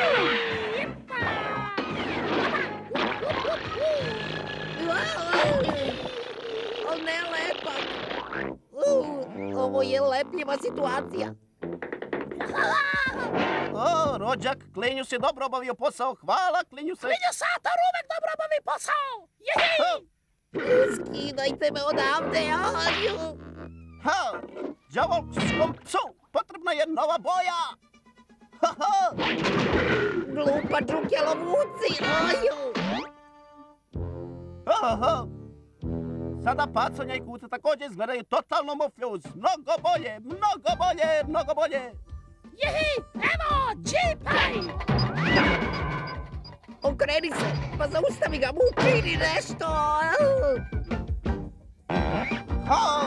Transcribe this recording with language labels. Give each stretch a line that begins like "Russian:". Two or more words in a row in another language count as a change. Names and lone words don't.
Serbian: O, ne lepa. Ovo je lepljiva situacija. O, rođak, Klinjus je dobro obavio posao. Hvala, Klinjuse. Klinjusator uvek dobro obavi posao! Jihi! Skidajte me odavde, aju! Ha! Đavolskom psu potrebna je nova boja! Ha, ha! Glupa džukelovuci, aju! Ha, ha! Sada pacanja i kuca također izgledaju totalno mufljuz. Mnogo bolje, mnogo bolje, mnogo bolje! Jihi! Evo, džipaj! Okreni se, pa zaustavi ga, učini nešto! Ha!